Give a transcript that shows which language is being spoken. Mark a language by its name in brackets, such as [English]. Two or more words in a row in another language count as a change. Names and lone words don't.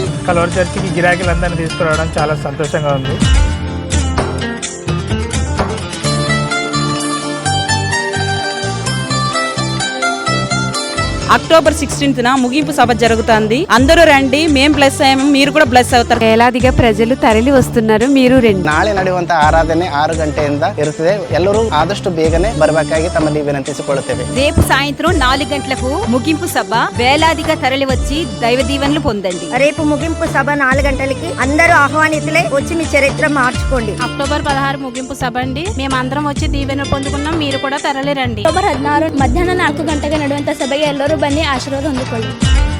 [Telugu] కలవర చర్చికి గిరాకీలందరినీ తీసుకురావడం చాలా సంతోషంగా ఉంది. అక్టోబర్ 16న ముగింపు సభ జరుగుతుంది. అందరూ రండి, మేం బ్లెస్ అయ్యాము, మీరు కూడా బ్లెస్ అవుతారు. వేలాదిగా ప్రజలు తరలి వస్తున్నారు, మీరు రండి. [Kannada] ನಾಳೆ ನಡೆಯುವಂತ ಆರಾಧನೆ 6 ಗಂಟೆಯಿಂದ ಇರುತ್ತದೆ. ಎಲ್ಲರೂ ಆದಷ್ಟು ಬೇಗನೆ ಬರಬೇಕಾಗಿ ತಮ್ಮಲ್ಲಿ ವಿನಂತಿಸಿಕೊಳ್ಳುತ್ತೇವೆ. [Telugu] రేపు సాయంత్రం 4 గంటలకు ముగింపు సభ. వేలాదిగా తరలి వచ్చి దైవ దీవెనలు పొందండి. రేపు ముగింపు సభ 4 గంటలకి అందరూ ఆహ్వానితులే వచ్చి మీ చరిత్ర మార్చుకోండి. అక్టోబర్ 16 ముగింపు సభ అండి. మేమందరం వచ్చి దీవెనలు పొందుకున్నాం, మీరు కూడా తరలి రండి. [Kannada] ಅಕ್ಟೋಬರ್ 16 ಮಧ್ಯಾಹ್ನ 4 ಗಂಟೆಗೆ ನಡೆಯುವಂತ ಸಭೆಗೆ ಎಲ್ಲರೂ ಬನ್ನಿ, ಆಶೀರ್ವಾದ ಹೊಂದಿಕೊಳ್ಳಿ.